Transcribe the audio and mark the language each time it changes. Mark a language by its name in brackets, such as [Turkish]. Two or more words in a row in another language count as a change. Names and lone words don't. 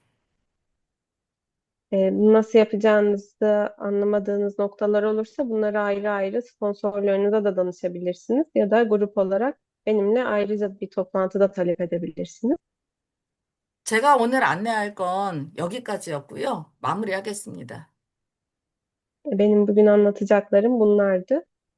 [Turkish] Bunu nasıl yapacağınızı anlamadığınız noktalar olursa bunları ayrı ayrı sponsorlarınıza da danışabilirsiniz ya da grup olarak benimle ayrıca bir toplantıda talep edebilirsiniz. [Korean] 제가 오늘 안내할 건 여기까지였고요. 마무리하겠습니다. [Turkish] Benim bugün anlatacaklarım bunlardı.